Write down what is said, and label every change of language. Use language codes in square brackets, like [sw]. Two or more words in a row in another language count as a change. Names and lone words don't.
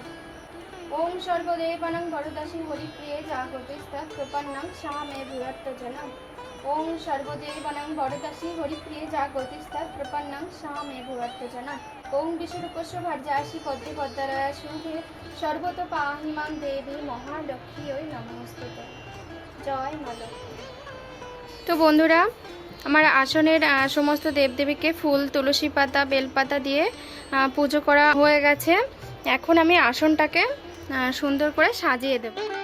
[sa] ওম সর্বদেবানাং বরদশী হরিপ্রিয়ে জাগতিস্তৎ প্রপন্নং সা মে ভূয়ত্তজনম। ওম সর্বদেবানাং বরদশী হরিপ্রিয়ে জাগতিস্তৎ প্রপন্নং সা মে ভূয়ত্তজনম। ওম বিশ্বরূপস্য ভার্যাসি পদ্মে পদ্মারায়া শুভে সর্বতো পাহি মাং দেবী মহালক্ষ্মী ওই নমস্তুতে। [bn] জয় মা লক্ষ্মী। তো বন্ধুরা, আমার আসনের সমস্ত দেবদেবীকে ফুল, তুলসী পাতা, বেলপাতা দিয়ে পুজো করা হয়ে গেছে। এখন আমি আসনটাকে সুন্দর করে সাজিয়ে দেব।